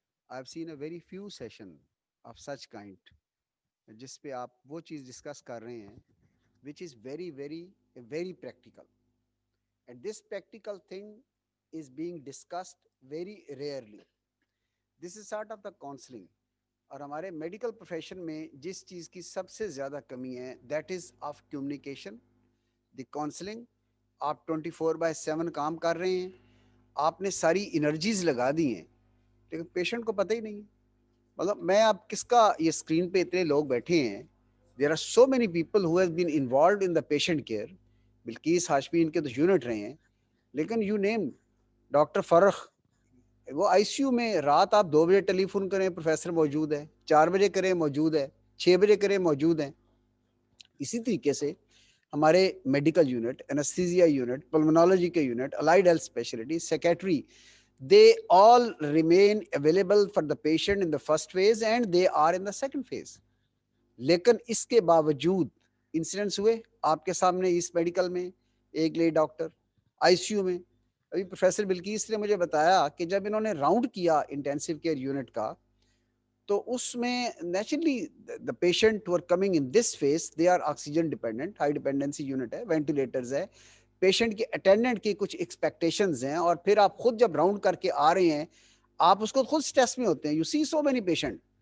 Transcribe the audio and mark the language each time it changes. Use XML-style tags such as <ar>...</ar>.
<en>I've seen a very few session of such kind,</en> <ur>جس پہ آپ وہ چیز ڈسکس کر رہے ہیں</ur> <en>which is very, very, very practical. And this practical thing is being discussed very rarely. This is sort of the counseling.</en> <ur>اور ہمارے میڈیکل پروفیشن میں جس چیز کی سب سے زیادہ کمی ہے</ur> <en>That is of communication.</en> <ur>The counselling آپ 24/7 کام کر رہے ہیں, آپ نے ساری انرجیز لگا دی ہیں, لیکن پیشنٹ کو پتہ ہی نہیں. مطلب میں آپ کس کا, یہ اسکرین پہ اتنے لوگ بیٹھے ہیں,</ur> <en>There are so many people who has been involved in the patient care.</en> <ur>Bilqis Hashmi ان کے تو یونٹ رہے ہیں, لیکن</ur> <en>you name</en> <ur>ڈاکٹر فرخ, وہ آئی سی یو میں رات آپ 2 بجے ٹیلی فون کریں پروفیسر موجود ہے, 4 بجے کریں موجود ہے, 6 بجے کریں موجود ہیں. اسی طریقے سے ہمارے میڈیکل یونٹ, انستھیزیا یونٹ, پلمونالوجی کے unit, allied health speciality, secretary,</ur> <en>they all remain available for the patient in the first phase and they are in the second phase.</en> <ur>لیکن اس کے باوجود انسیڈنٹس ہوئے آپ کے سامنے اس میڈیکل میں. ایک lady doctor I C you میں, ابھی پروفیسر بلکیس نے مجھے بتایا کہ جب انہوں نے راؤنڈ کیا انٹینسیو کیئر یونٹ کا, تو اس میں naturally</ur> <en>the patient who are coming in this phase they are oxygen dependent,</en> <ur>high dependency unit ہے, وینٹیلیٹرز ہے, پیشنٹ کے اٹینڈنٹ کی کچھ ایکسپیکٹیشنز ہیں, اور پھر آپ خود جب راؤنڈ کر کے آ رہے ہیں آپ اس کو خود اسٹریس میں ہوتے ہیں.</ur> <en>You see so many patient.</en>